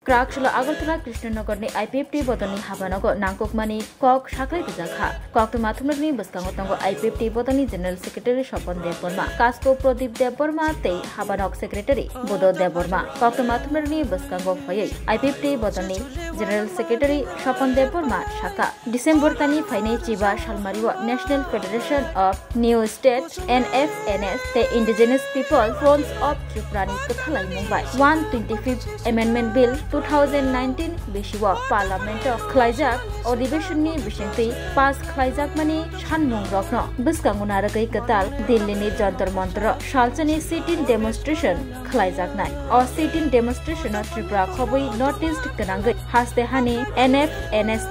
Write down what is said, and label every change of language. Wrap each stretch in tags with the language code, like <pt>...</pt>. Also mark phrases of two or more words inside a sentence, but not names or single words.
<trp>क्राकशुला आगरतला कृष्णनगरनि आईपीएफटी बदलनि हाबानगो नांगकमानि कक साख्लै गजाखा कक माथुमनि बसकांगो तंगो आईपीएफटी बदलनि</trp> <en>general secretary</en> <trp>स्वपन देवबर्मा कास्को प्रदीप देवबर्मा ते हाबानक सेक्रेटारि बोदो देवबर्मा कक माथुमनि बसकांगो फयै आईपीएफटी बदलनि</trp> <en>general secretary</en> <trp>स्वपन देवबर्मा शाखा डिसेम्बर तानि फाइनै चिबा सालमारिवा नेशनल फेडरेशन ऑफ न्यू स्टेट्स NFNS ते इंडिजिनस पीपल फ्रंट्स ऑफ त्रिपुरानि कथालाय मुंबाय 125th</trp> <en>amendment bill</en> <trp>2019 बिशिवा पार्लियामेंट खलाइजाक अधिवेशननि बिसिंथि पास खलाइजाक मानि सानमुं रखनो बिस्कांगुना रगै कताल दिल्लीनि जंतर मंतर सालचनि</trp> <en>sit-in demonstration</en> <trp>खलाइजाकनाय अ</trp> <en>sit-in demonstration</en> <trp>त्रिपुरा खबै नॉर्थ ईस्ट गनांगै हास्ते हानि NFNS</trp>